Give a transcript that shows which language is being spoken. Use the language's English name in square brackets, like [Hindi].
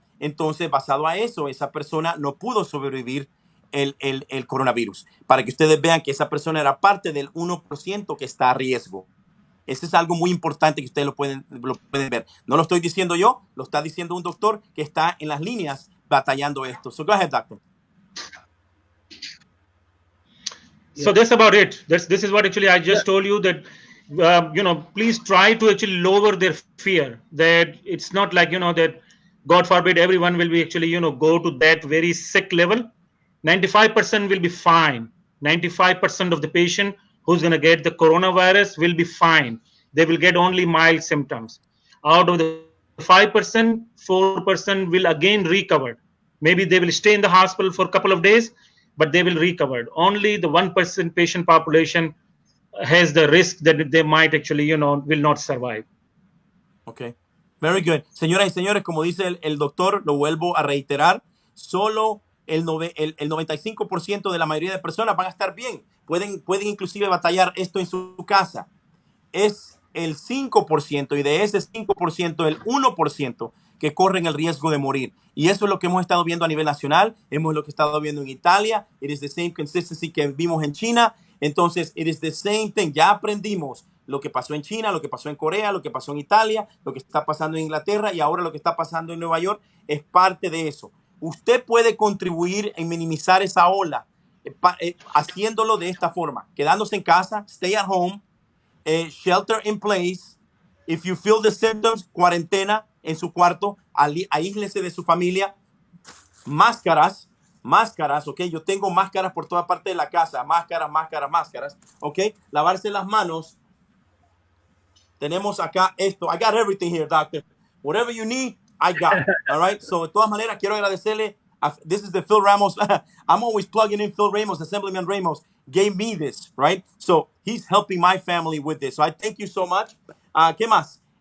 [Spanish] Entonces, basado a eso, esa persona no pudo sobrevivir el coronavirus. Para que ustedes vean que esa persona era parte del 1% que está a riesgo. Eso es algo muy importante que ustedes lo pueden ver. No lo estoy diciendo yo, lo está diciendo un doctor que está en las líneas batallando esto. [English] So go ahead, doctor. So that's about it. This is what actually I just told you, that please try to actually lower their fear, that it's not like, that God forbid everyone will be actually, go to that very sick level. 95% will be fine. 95% of the patient who's going to get the coronavirus will be fine. They will get only mild symptoms. Out of the 5%, 4% will again recover. Maybe they will stay in the hospital for a couple of days, but they will recover. Only the 1% patient population has the risk that they might actually, will not survive. Ok. Very good. [Spanish] Señoras y señores, como dice el doctor, lo vuelvo a reiterar, solo el 95% de la mayoría de personas van a estar bien. Pueden inclusive batallar esto en su casa. Es el 5% y de ese 5%, el 1% que corren el riesgo de morir. Y eso es lo que hemos estado viendo a nivel nacional, hemos lo que estado viendo en Italia, [English] it is the same consistency [Spanish] que vimos en China. Entonces, [English] it is the same thing. [Spanish] Ya aprendimos lo que pasó en China, lo que pasó en Corea, lo que pasó en Italia, lo que está pasando en Inglaterra y ahora lo que está pasando en Nueva York es parte de eso. Usted puede contribuir en minimizar esa ola haciéndolo de esta forma, quedándose en casa, [English] stay at home, shelter in place. If you feel the symptoms, [Spanish] cuarentena en su cuarto, aíslese de su familia, máscaras, ok, yo tengo máscaras por toda parte de la casa, máscaras, ok, lavarse las manos. Tenemos acá esto, [English] I got everything here, doctor, whatever you need, I got, all right, so [Spanish] de todas maneras quiero agradecerle, [English] this is the Phil Ramos, I'm always plugging in Phil Ramos, Assemblyman Ramos gave me this, right, so he's helping my family with this, so I thank you so much. [Spanish] ¿Qué más?